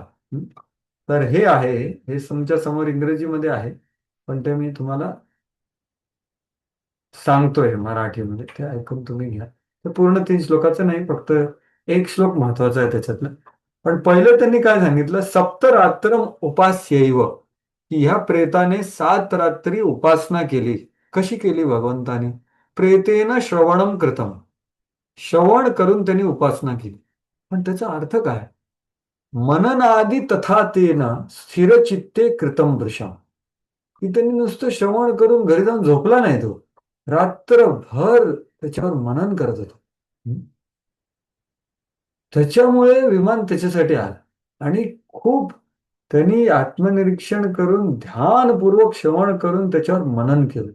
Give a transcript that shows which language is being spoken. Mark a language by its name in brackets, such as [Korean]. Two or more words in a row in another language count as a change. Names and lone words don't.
[Marathi] तर हे आहे, हे तुमच्या समोर इंग्रजीमध्ये आहे, पण ते मी तुम्हाला सांगतोय मराठीमध्ये, ते ऐकून तुम्ही घ्या. ते पूर्ण 3 श्लोकाचं नाही, फक्त एक श्लोक महत्वाचा आहे त्याच्यातलं. पण पहिलं त्यांनी काय सांगितलं, [Sanskrit] सप्तरात्रम उपास्यैव, [Marathi] की ह्या प्रेताने 7 रात्री उपासना केली. कशी केली भगवंताने? [Sanskrit] प्रेतेन श्रवणम कृतम, [Marathi] श्रवण करून त्यांनी उपासना केली. पण त्याचा अर्थ काय? [Sanskrit] मननादि तथा तेन स्थिरचित्ते कृतम वृषा, [Marathi] की त्यांनी नुसतं श्रवण करून घरी जाऊन झोपला नाही, तो रात्रभर त्याच्यावर मनन करत होता. त्याच्यामुळे विमान त्याच्यासाठी आलं. आणि खूप त्यांनी आत्मनिरीक्षण करून ध्यानपूर्वक श्रवण करून त्याच्यावर मनन केलं.